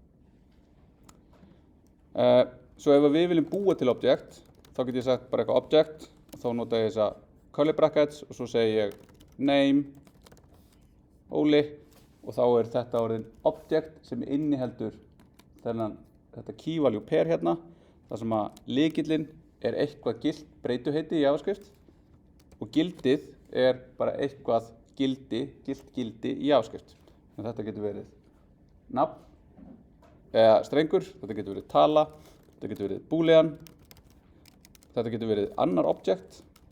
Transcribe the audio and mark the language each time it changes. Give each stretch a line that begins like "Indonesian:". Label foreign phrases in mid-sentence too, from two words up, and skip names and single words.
Icelandic: Svo ef við viljum búa til object, þá get ég sagt bara eitthvað object og þá nota ég þessa
English: curly brackets
Icelandic: og svo segi ég name, Óli og þá þetta orðin object sem inniheldur þetta
English: key value pair
Icelandic: hérna, þar sem að lykillinn eitthvað gilt breytuheiti í JavaScript og gildið bara eitthvað gilt gildi í JavaScript. Þannig að þetta getur verið nafn eða strengur, þetta getur verið tala, þetta getur verið boolean, þetta getur verið annar object.